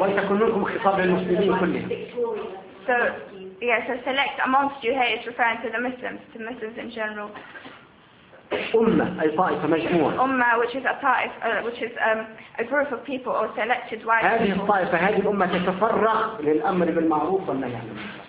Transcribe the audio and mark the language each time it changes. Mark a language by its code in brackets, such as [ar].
[ar] ولتكن منكم خطاب للمسلمين كلهم. [en] So, yeah. So select amongst you here is referring to the Muslims, to Muslims in general. [ar] أمة أي طائفة مجموعة. [en] أمة, which is a طائفة, which is a group of people or selected white. [ar] هذه الطائفة, هذه الأمة تتفرغ للأمر بالمعروف والنهي عن المنكر.